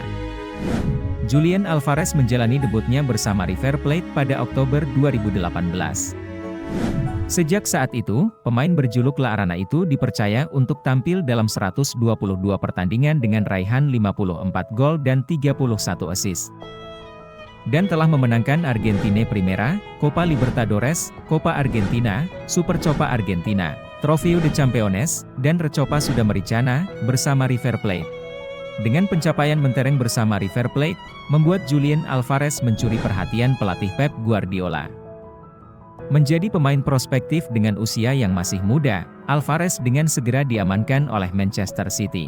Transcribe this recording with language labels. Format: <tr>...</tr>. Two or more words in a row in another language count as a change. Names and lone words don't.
<id>Julian Alvarez menjalani debutnya bersama River Plate pada Oktober 2018. Sejak saat itu, pemain berjuluk La Arana itu dipercaya untuk tampil dalam 122 pertandingan dengan raihan 54 gol dan 31 assist. Dan telah memenangkan Argentine Primera, Copa Libertadores, Copa Argentina, Supercopa Argentina, Trofeo de Campeones, dan Recopa Sudamericana, bersama River Plate. Dengan pencapaian mentereng bersama River Plate, membuat Julian Alvarez mencuri perhatian pelatih Pep Guardiola. Menjadi pemain prospektif dengan usia yang masih muda, Alvarez dengan segera diamankan oleh Manchester City.</id>